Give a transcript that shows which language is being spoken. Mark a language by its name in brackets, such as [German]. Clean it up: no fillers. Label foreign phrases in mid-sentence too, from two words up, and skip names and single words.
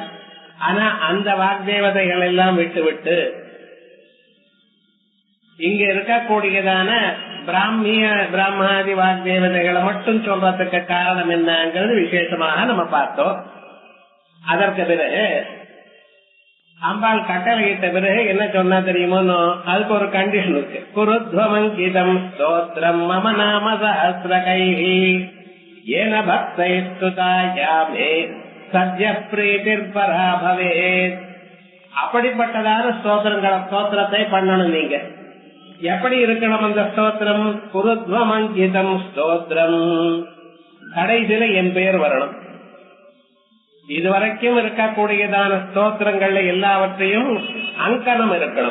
[Tamil] ஆனா அந்த வாக்தேவதைகள் எல்லாம் விட்டு விட்டு இங்க இருக்கக்கூடியதான பிராமணாதி வாக்தேவதைகளை மட்டும் சொல்றதுக்கு காரணம் என்னங்கிறது விசேஷமாக நம்ம பார்த்தோம். அதற்கு பிறகு அம்பாள் கட்டளையிட்ட பிறகு என்ன சொன்னா தெரியுமோ, அதுக்கு ஒரு கண்டிஷன் இருக்கு. [Sanskrit] कुरुध्वमङ्कितं स्तोत्रं मम नाम सहस्रकैः येन भक्तैः स्तुता या मे सद्य प्रीतिः परा भवेत्. [Tamil] அப்படிப்பட்டதான ஸ்தோத்திரத்தை பண்ணணும். நீங்க எப்படி இருக்கணும் அந்த ஸ்தோத்திரம்? [Sanskrit] कुरुध्वमङ्कितं स्तोत्रं, [Tamil] கடைசியில என் பெயர் வரணும். இதுவரைக்கும் இருக்கக்கூடியதான ஸ்தோத்திரங்கள்ல எல்லாவற்றையும் அங்கனம் இருக்கணும்.